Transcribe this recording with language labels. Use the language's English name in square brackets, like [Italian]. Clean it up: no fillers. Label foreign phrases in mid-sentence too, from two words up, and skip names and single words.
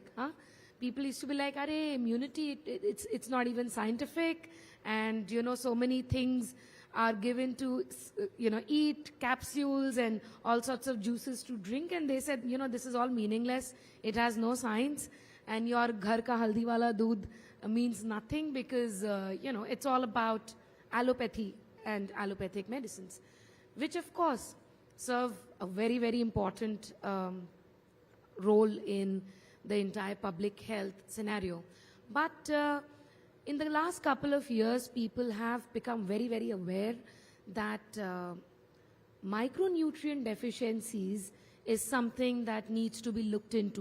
[English] People used to be like, "Arey, immunity, it's not even scientific." And, so many things are given to, eat capsules and all sorts of juices to drink. And they said, this is all meaningless. It has no science. And your [Hindi] घर का हल्दी वाला दूध [English] means nothing because, it's all about allopathy and allopathic medicines, which of course serve a very, very important role in the entire public health scenario. But in the last couple of years, people have become very, very aware that micronutrient deficiencies is something that needs to be looked into.